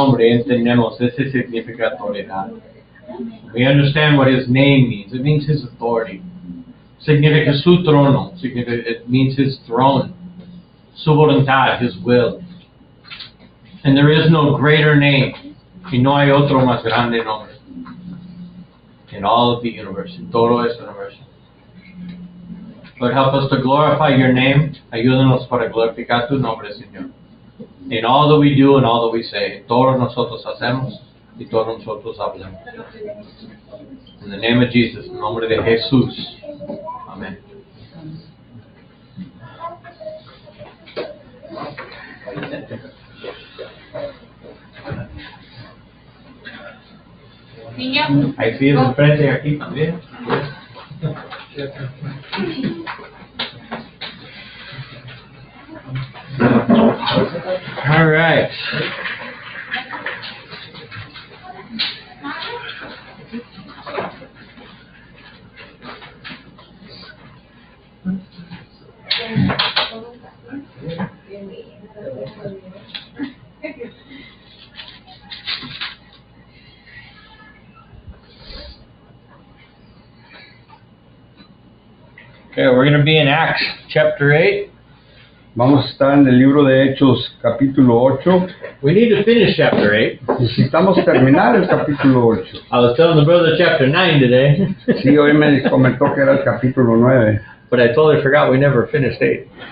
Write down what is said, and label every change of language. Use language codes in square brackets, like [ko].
[es] nombre entendemos ese significa autoridad. [en] We understand what his name means. It means his authority. [es] Significa su trono. [en] It means his throne. [es] Su voluntad, [en] his will. And there is no greater name. [es] Y no hay otro más grande nombre. [en] In all of the universe. [es] En todo este universo. [en] Lord, help us to glorify your name. [es] Ayúdanos para glorificar tu nombre, Señor. [en] In all that we do and all that we say. [es] Todo nosotros hacemos y todo nosotros hablamos. [en] In the name of Jesus, [es] en nombre de Jesús. Amén. Hay sillas de frente aquí también. [en] All right. Okay, we're going to be in Acts chapter 8. [es] Vamos a estar en el libro de Hechos, capítulo 8. [en] We need to finish chapter 8. [es] Necesitamos terminar el capítulo 8. [en] I was telling the brother chapter 9 today. [es] Sí, hoy me comentó que era el capítulo 9. [en] But I totally forgot we never finished 8.